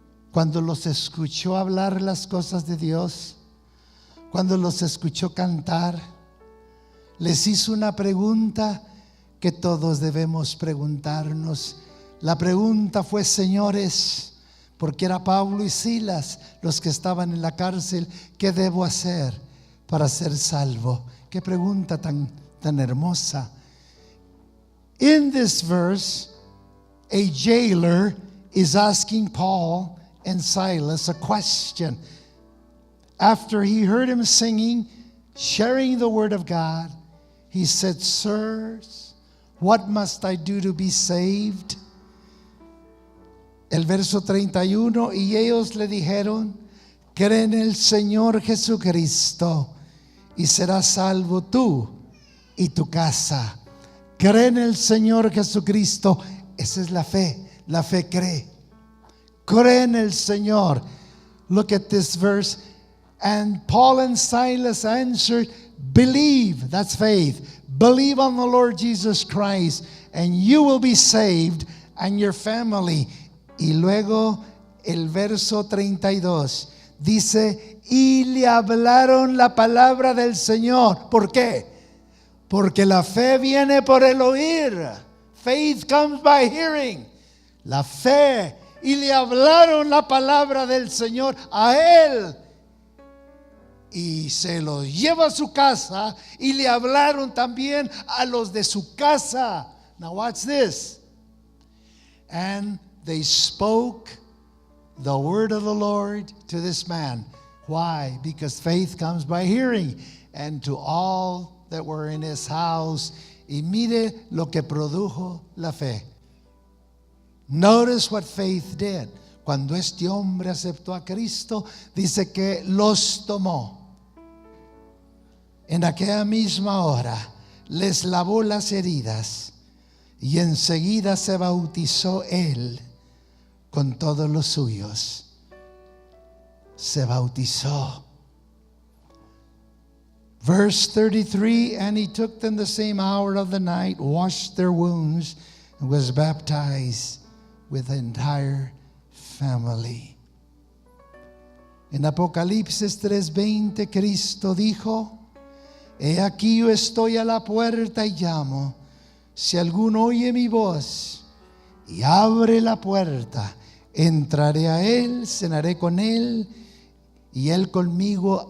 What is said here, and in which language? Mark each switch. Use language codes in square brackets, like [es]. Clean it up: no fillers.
[es] Cuando los escuchó hablar las cosas de Dios, cuando los escuchó cantar, les hizo una pregunta que todos debemos preguntarnos. La pregunta fue: señores, porque era Pablo y Silas los que estaban en la cárcel, ¿qué debo hacer para ser salvo? Qué pregunta tan hermosa. [en] In this verse, a jailer is asking Paul and Silas a question. After he heard him singing, sharing the word of God, he said, "Sirs, what must I do to be saved?" [es] El verso 31, y ellos le dijeron: cree en el Señor Jesucristo y serás salvo tú y tu casa. Cree en el Señor Jesucristo. Esa es la fe cree. Cree en el Señor. [en] Look at this verse. And Paul and Silas answered, believe, that's faith. Believe on the Lord Jesus Christ and you will be saved and your family. [es] Y luego el verso 32 dice, y le hablaron la palabra del Señor. ¿Por qué? Porque la fe viene por el oír. [en] Faith comes by hearing. [es] La fe. Y le hablaron la palabra del Señor a él. Y se lo lleva a su casa. Y le hablaron también a los de su casa. [en] Now watch this. And they spoke the word of the Lord to this man. Why? Because faith comes by hearing. And to all that were in his house. [es] Y mire lo que produjo la fe. [en] Notice what faith did. [es] Cuando este hombre aceptó a Cristo, dice que los tomó. En aquella misma hora les lavó las heridas Y enseguida se bautizó él con todos los suyos. Se bautizó. [en] Verse 33, and he took them the same hour of the night, washed their wounds, and was baptized with the entire family. [es] En Apocalipsis 3:20, Cristo dijo: He aquí yo estoy a la puerta y llamo. Si alguno oye mi voz y abre la puerta, entraré a él, cenaré con él y él conmigo.